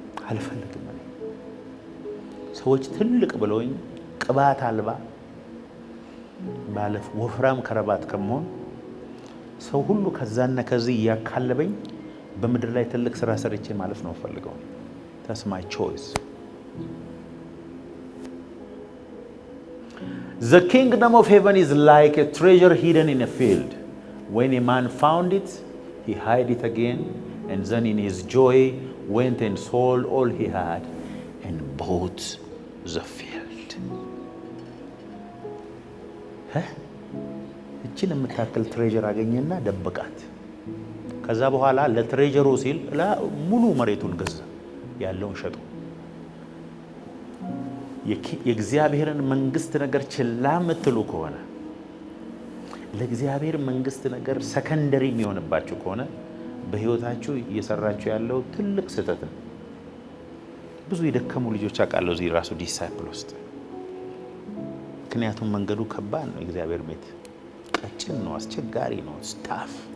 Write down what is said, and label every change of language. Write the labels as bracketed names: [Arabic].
[Amharic] አልፈልግም። ሰዎች ትልቅ ብለውኝ ቅባት አልባ ባለፍ ወፍራም ከረባት ከመሆን ሰው ሁሉ ከዛና ከዚህ እያካለበኝ በምድር ላይ ትልቅ ስራ ሰርቼ ማለፍ ነው ፈልገው። [English] That's my choice. The kingdom of heaven is like a treasure hidden in a field. When a man found it, he hid it again, and then in his joy went and sold all he had and bought the field. [Amharic] እቺን የምታክል ትሬጀር አገኘና ደበቃት። ከዛ በኋላ ለትሬጀሩ ሲል ሙሉ መሬቱን ገዛ፣ ያለውን ሸጦ። የእግዚአብሔርን መንግስት ነገር ችላ የምትሉ ከሆነ ለእግዚአብሔር መንግስት ነገር ሰከንደሪ የሚሆንባችሁ ከሆነ በህይወታችሁ እየሰራችሁ ያለው ትልቅ ስህተት ነው። ብዙ የደከሙ ልጆች አውቃለሁ እዚህ ራሱ ዲሳይፕል ውስጥ። ምክንያቱም መንገዱ ከባድ ነው። የእግዚአብሔር ቤት ቀጭን ነው፣ አስቸጋሪ ነው። ስታፍ